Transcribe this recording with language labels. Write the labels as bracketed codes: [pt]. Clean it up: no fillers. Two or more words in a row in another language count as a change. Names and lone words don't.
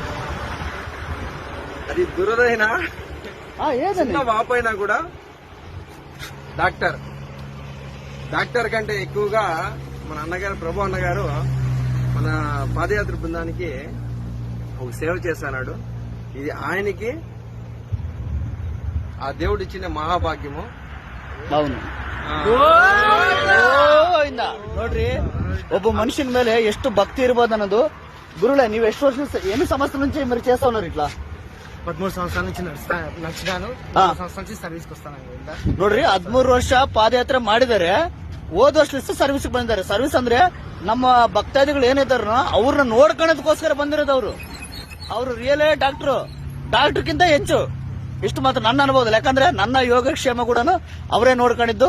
[te] అది దురదైనా చిన్న వాపైనా కూడా డాక్టర్ కంటే ఎక్కువగా మన అన్నగారు ప్రభు అన్నగారు మన పాదయాత్ర బృందానికి ఒక సేవ చేస్తున్నాడు. ఇది ఆయనకి ఆ దేవుడు ఇచ్చిన మహాభాగ్యము. అవును. [kn] ನೋಡ್ರಿ, ಒಬ್ಬ మనిషిನ ಮೇಲೆ ಎಷ್ಟು ಭಕ್ತಿ ಇರ್ಬೋದು ಅನ್ನೋದು. [te] గురులే, [kn] ನೀವು ಎಷ್ಟು ವರ್ಷ [te] ఎన్ని సంవత్సరాల నుంచి మీరు చేస్తా ఉన్నారు ఇట్లా? 13 సంవత్సరాల నుంచి నడిచినాను. సంవత్సరాల నుంచి సర్వీస్కి వస్తాను. [kn] ನೋಡ್ರಿ, 13 ವರ್ಷ ಪಾದಯಾತ್ರೆ ಮಾಡಿದರೆ ಹೋದ ವರ್ಷ ಸರ್ವಿಸ್ ಬಂದಿದ್ದಾರೆ. ಸರ್ವಿಸ್ ಅಂದ್ರೆ ನಮ್ಮ ಭಕ್ತಾದಿಗಳು ಏನಿದಾರ ಅವ್ರನ್ನ ನೋಡ್ಕೊಳ್ಳೋದಕ್ಕೋಸ್ಕರ ಬಂದಿರೋದು. ಅವರು ರಿಯಲೇ ಡಾಕ್ಟರ್ಗಿಂತ ಹೆಚ್ಚು. ಇಷ್ಟು ಮಾತ್ರ ನನ್ನ ಅನುಭವದಲ್ಲಿ. ಯಾಕಂದ್ರೆ ನನ್ನ ಯೋಗಕ್ಷೇಮ ಕೂಡ ಅವರೇ ನೋಡ್ಕೊಂಡಿದ್ದು.